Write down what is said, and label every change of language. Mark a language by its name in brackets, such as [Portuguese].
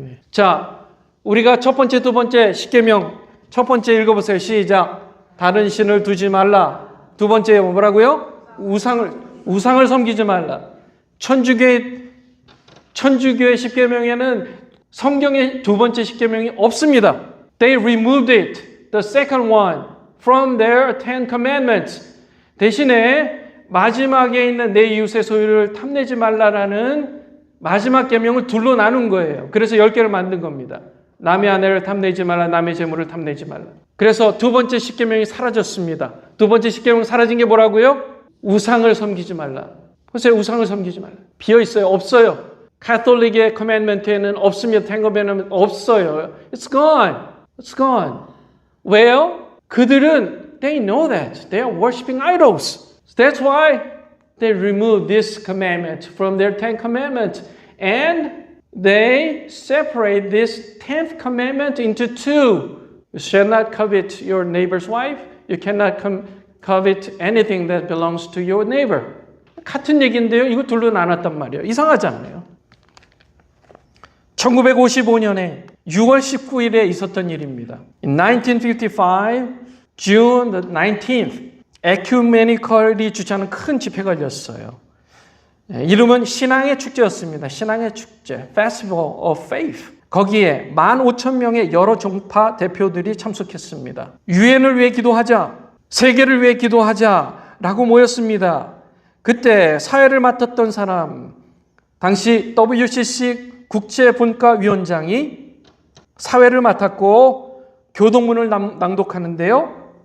[Korean] 자, 우리가 첫 번째, 두 번째 십계명, 첫 번째 읽어보세요. 시작. 다른 신을 두지 말라. 두 번째 뭐라고요? 우상을 섬기지 말라. 천주교의 십계명에는 성경의 두 번째 십계명이 없습니다. [English] They removed it, the second one, from their Ten Commandments. [Korean] 대신에 마지막에 있는 내 이웃의 소유를 탐내지 말라라는 마지막 계명을 둘로 나눈 거예요. 그래서 10개를 만든 겁니다. 남의 아내를 탐내지 말라, 남의 재물을 탐내지 말라. 그래서 두 번째 십계명이 사라졌습니다. 두 번째 십계명 사라진 게 뭐라고요? 우상을 섬기지 말라. 보세요, 우상을 섬기지 말라. 비어 있어요? 없어요. 카톨릭의 커맨먼트에는 없습니다. [English] 텐 커맨먼트 [Korean] 없어요. [English] It's gone. It's gone. [Korean] 왜요? 그들은 [English] they know that they are worshiping idols. That's why they removed this commandment from their 10 commandments, and they separate this 10th commandment into two. You shall not covet your neighbor's wife. You cannot covet anything that belongs to your neighbor. [Korean] 같은 얘기인데요. 이거 둘로 나눴단 말이에요. 이상하지 않아요? 1955년에 6월 19일에 있었던 일입니다. [English] In 1955, June the 19th, [Korean] 에큐메니컬이 주최하는 큰 집회가 열렸어요. 이름은 신앙의 축제였습니다. 신앙의 축제, [English] Festival of Faith. [Korean] 거기에 15,000명의 여러 종파 대표들이 참석했습니다. 유엔을 위해 기도하자, 세계를 위해 기도하자라고 모였습니다. 그때 사회를 맡았던 사람, 당시 WCC 국제분과위원장이 사회를 맡았고 교동문을 낭독하는데요.